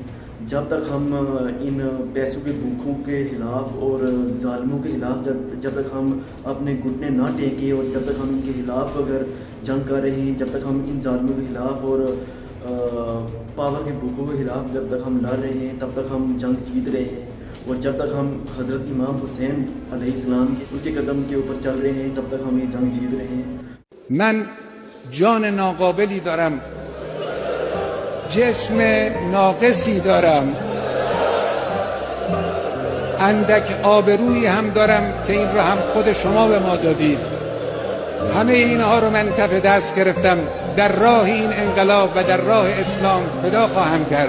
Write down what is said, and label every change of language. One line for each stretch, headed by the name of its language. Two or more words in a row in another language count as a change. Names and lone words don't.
Hindi: जब तक हम इन पैसों के भूखों के ख़िलाफ़ और ज़ालिमों के ख़िलाफ़ जब तक हम अपने घुटने ना टेकें और जब तक हम इनके ख़िलाफ़ अगर जंग कर रहे हैं, जब तक हम इन ज़ालिमों के ख़िलाफ़ और पावर के भूखों के ख़िलाफ़ जब तक हम लड़ रहे हैं, तब तक हम जंग जीत रहे हैं। और जब तक हम हज़रत इमाम हुसैन अलैहिस्सलाम उनके कदम के ऊपर चल रहे हैं, तब तक हम ये जंग जीत रहे हैं।
Persian: من جان ناقابلی دارم، جسم ناقصی دارم، اندک آبرویی هم دارم که این را هم خود شما به ما دادید. همه اینها رو من کف دست گرفتم، در راه این انقلاب و در راه اسلام فدا خواهم کرد.